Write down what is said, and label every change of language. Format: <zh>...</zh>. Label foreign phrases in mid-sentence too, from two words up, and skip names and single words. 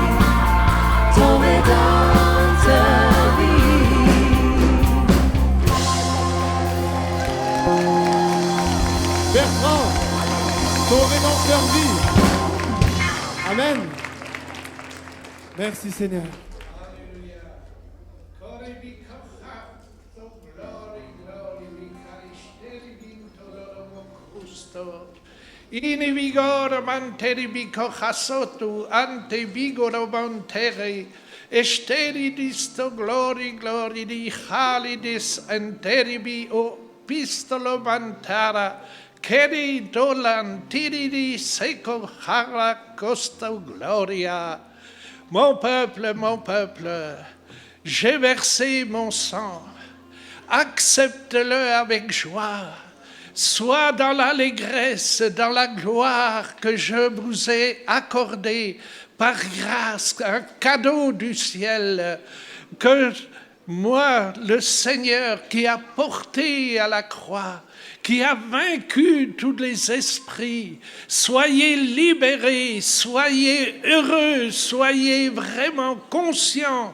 <fr>Ton rédempteur vit. Bertrand, ton rédempteur vit. Amen. Merci Seigneur. In vigor manteri bico chasotu ante vigoro montere esteri disto glori di halidis enteribi o pistolo mantara keri dolan tiridi seco hara costo gloria. Mon peuple, j'ai versé mon sang, accepte-le avec joie. Sois dans l'allégresse, dans la gloire que je vous ai accordée par grâce, un cadeau du ciel, que moi, le Seigneur qui a porté à la croix, qui a vaincu tous les esprits, soyez libérés, soyez heureux, soyez vraiment conscients.</fr>